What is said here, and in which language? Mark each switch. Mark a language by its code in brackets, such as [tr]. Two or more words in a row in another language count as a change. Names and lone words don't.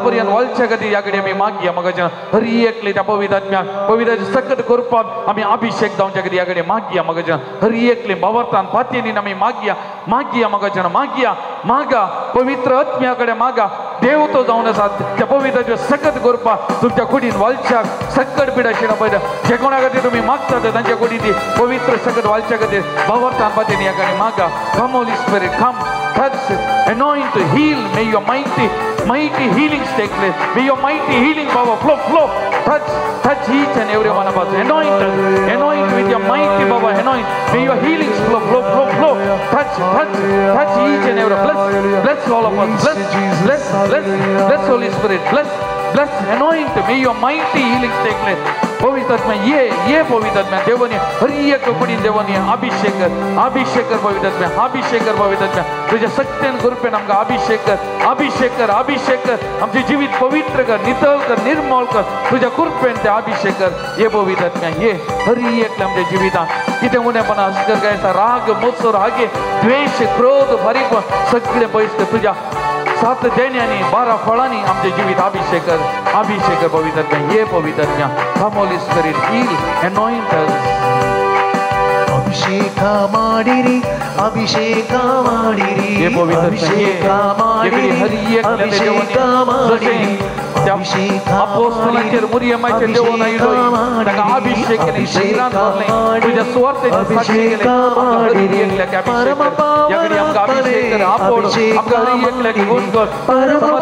[kok] पर्यंत वालच्या खातीर ह्या घडी आमी मागया मोगाचें हरी एकले त्या पवित्र आत्म्याक पवित्राचें सकत करपाक आमी अभिषेक जावच्या खातीर ह्या घडी मागया मोगाचें हरी एकले बावर्तान फातयेनीन आमी मागया मोगाचें मागया मागा पवित्र आत्म्या कडेन मागा देव तो जावन आसा त्या पवित्राचें सकत करपा तुमच्या कुडीन वालच्याक सकट पिडा शिडा पळय जे कोणा खातीर तुमी मागतात तांच्या कुडीन ती पवित्र सकट वालच्या खातीर बावर्तान फातयेनी ह्या घडी मागा [en] come Holy Spirit come touch, anoint, heal. May your mighty healings take place. May your mighty healing power flow. Touch each and every one of us. Anoint with your mighty power. Anoint. May your healings flow. Touch each and every. Bless all of us. Bless Holy Spirit. Bless, anoint. May your mighty healings take place. [kok] पवित्र आत्मा ये पवित्र आत्मा देवनी हरी एक कुडीन देवनी अभिषेक कर पवित्र आत्मा तुझ्या सत्यान कृपेन आमकां अभिषेक कर आमचे जीवित पवित्र कर नितळ कर निर्मळ कर तुझ्या कृपेन ते अभिषेक कर ये पवित्र आत्मा ये हरी एक आमच्या जिवितांत कितें उणेपणा अस्कर काय राग मोत्सर हागे द्वेष क्रोध फरीक सगळे पयस तुझ्या 7 दैन्यांनी 12 फळांनी आमचे जीवित अभिषेक कर पवित्र आत्मा ये पवित्र आत्मा [en] come Holy Spirit heal anoint us [kn] अभिषेक ಮಾಡಿರಿ [kok] ये पवित्र अपोस्तलांचेर मुरियमाचे देवून आयलो ताका अभिषेक केले शरीरांत घातले तुझ्या सुवार्तेचे साक्षी केले हरी एकल्याक अभिषेक कर या घडी आमकां अभिषेक कर आपोड आमकां हरी एकल्याक गुण कर